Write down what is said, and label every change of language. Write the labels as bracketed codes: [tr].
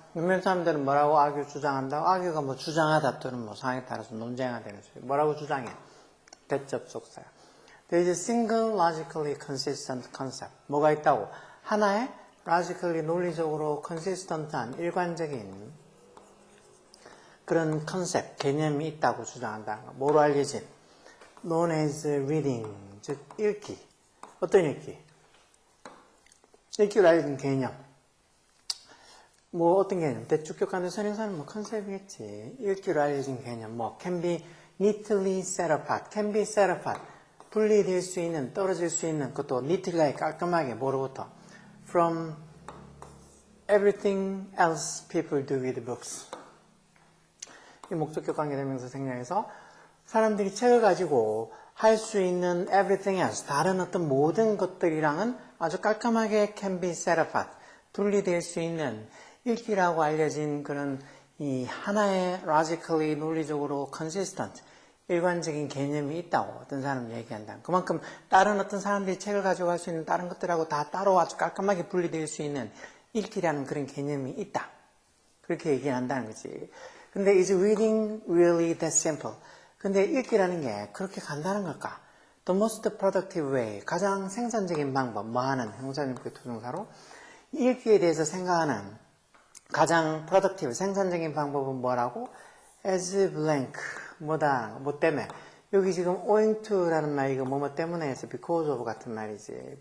[ko] 몇몇 사람들은 뭐라고 argue 주장한다고? argue가 뭐 주장하다 또는 뭐 상황에 따라서 논쟁하다는 소리. 뭐라고 주장해? 대접속사야. [en] There is a single logically consistent concept. [ko] 뭐가 있다고? 하나의 logically 논리적으로 consistent한 일관적인 그런 컨셉, 개념이 있다고 주장한다는 거. 뭐로 알려진? [en] known as reading, [ko] 즉 읽기. 어떤 읽기? 읽기로 알려진 개념. 뭐 어떤 개념? 대충격하는 선행사는 뭐 컨셉이겠지. 읽기로 알려진 개념. [en] 뭐 can be neatly set apart, can be set apart. [ko] 분리될 수 있는, 떨어질 수 있는 것도 neatly 깔끔하게 뭐로부터? [en] From everything else people do with books. [ko] 이 목적격 관계대명사 생략에서 사람들이 책을 가지고 할 수 있는 everything else, 다른 어떤 모든 것들이랑은 아주 깔끔하게 can be set apart, 분리될 수 있는 읽기라고 알려진 그런 이 하나의 logically, 논리적으로 consistent, 일관적인 개념이 있다고 어떤 사람이 얘기한다. 그만큼 다른 어떤 사람들이 책을 가지고 할 수 있는 다른 것들하고 다 따로 아주 깔끔하게 분리될 수 있는 읽기라는 그런 개념이 있다. 그렇게 얘기한다는 거지. 근데 [en] is reading really that simple? [ko] 근데 읽기라는 게 그렇게 간단한 걸까? [en] The most productive way, [ko] 가장 생산적인 방법, 뭐 하는 형사님의 투정사로 읽기에 대해서 생각하는 가장 productive, 생산적인 방법은 뭐라고? [en] as blank, [ko] 뭐다, 뭐 때문에. 여기 지금 owing to라는 말이 이거 뭐뭐 때문에 해서 because of 같은 말이지.